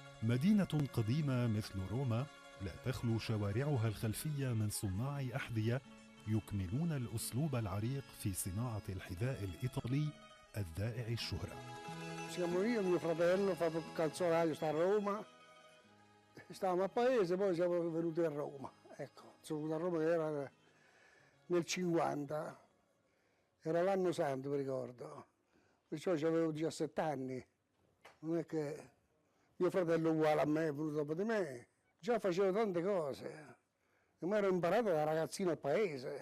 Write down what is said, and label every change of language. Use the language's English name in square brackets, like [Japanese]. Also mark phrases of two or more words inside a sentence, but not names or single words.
[Arabic] مدينة قديمة مثل روما لا تخلو شوارعها الخلفية من صناع أحذية يكملون الأسلوب العريق في صناعة الحذاء الإيطالي الذائع الشهرة. [Italian] Siamo io e mio fratello, fatto il calzolaio, sta a Roma, stavamo a paese, poi siamo venuti a Roma. Ecco, sono venuto a Roma che era nel 50, era l'anno santo, mi ricordo, perciò avevo 17 anni, non è che mio fratello è uguale a me, è venuto dopo di me, già facevo tante cose, mi ero imparato da ragazzino al paese.